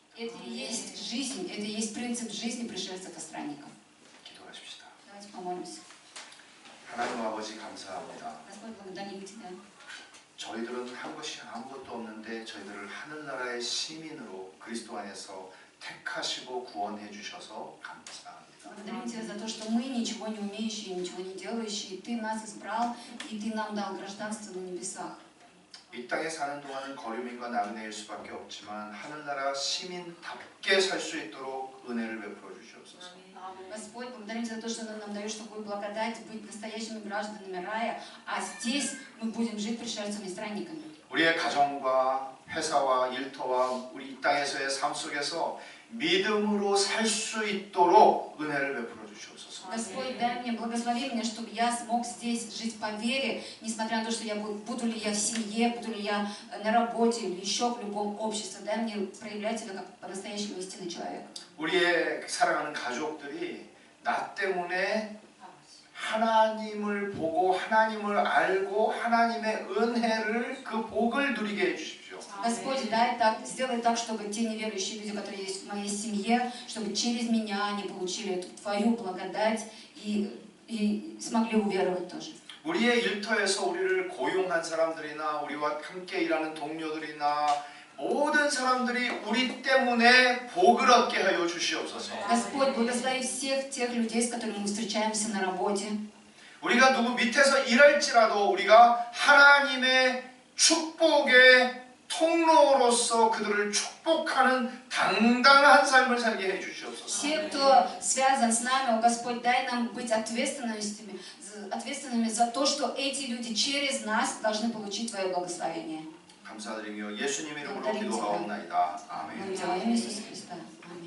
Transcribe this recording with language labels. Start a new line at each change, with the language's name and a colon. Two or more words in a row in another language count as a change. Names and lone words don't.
Russian: Это и есть жизнь, это и есть принцип жизни пришельцев и странников.
Korean: 기도하십시다.
Russian: Давайте помолимся.
Korean: 하나님 아버지 감사합니다.
Russian: Господь, благодарим Тебя.
Korean: 저희들은 한 것이 아무것도 없는데 저희들을 하늘나라의 시민으로 그리스도 안에서 택하시고 구원해 주셔서 감사합니다.
Russian: Благодарим Тебя за то, что мы, ничего не умеющие, ничего не делающие, Ты нас избрал, и Ты нам дал гражданство на небесах.
Korean: 이 땅에 사는 동안은 거류민과 나그네일 수밖에 없지만 하늘나라 시민답게 살 수 있도록 은혜를 베풀어 주시옵소서.
Russian: Господь, благодарим Тебя за то, что Ты нам даешь такую благодать быть настоящими гражданами рая, а здесь мы будем жить пришельцами и странниками.
Korean: 우리의 가정과 회사와 일터와 우리 이 땅에서의 삶 속에서 믿음으로 살 수 있도록 은혜를 베풀어 주시옵소서.
Russian: Господь, дай мне, благослови меня, чтобы я смог здесь жить по вере, несмотря на то, что я буду ли я в семье, буду ли я на работе или еще в любом обществе. Дай мне проявлять себя как по-настоящему истинный человек.
Korean: 우리의 사랑하는 가족들이 나 때문에 하나님을 보고 하나님을 알고 하나님의 은혜를 그 복을 누리게 해주십시오.
Russian: Господь, сделай так, чтобы те неверующие люди, которые есть в моей семье, чтобы через меня они получили эту Твою благодать и смогли уверовать тоже.
Korean: 우리의 일터에서 우리를 고용한 사람들이나 우리와 함께 일하는 동료들이나 모든 사람들이 우리 때문에 복을 얻게 하여 주시옵소서.
Russian: Господь, благослови всех тех людей, с которыми мы встречаемся на работе.
Korean: 우리가 누구 밑에서 일할지라도 우리가 하나님의 축복의 통로로서 그들을 축복하는 당당한 삶을 살게 해 주시옵소서.
Russian: Все, кто связан с нами, о Господь, дай нам быть ответственными за то, что эти люди через нас должны получить Твое благословение.
Korean: 감사드리며 예수님 이름으로 기도하옵나이다. 아멘.
Russian: Во имя Иисуса Христа.